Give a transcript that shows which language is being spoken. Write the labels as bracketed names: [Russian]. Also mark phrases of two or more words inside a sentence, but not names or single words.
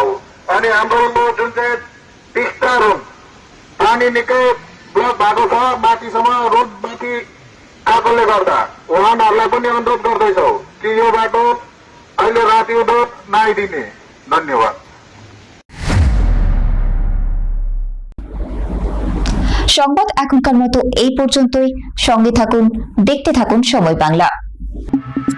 [Nepali] अनि हाम्रो जुन चाहिँ टिस्टा रोड पानी निकै ब्लक भएको छ, माथिसम्म रोड माथि आएकोले गर्दा उहाँहरूलाई पनि अनुरोध गर्दैछौँ कि यो बाटो अहिले राति उदो नआइदिने। धन्यवाद। [Bangla] সংবাদ এখনকার মতো এই পর্যন্তই। সঙ্গে থাকুন, দেখতে থাকুন সময় বাংলা।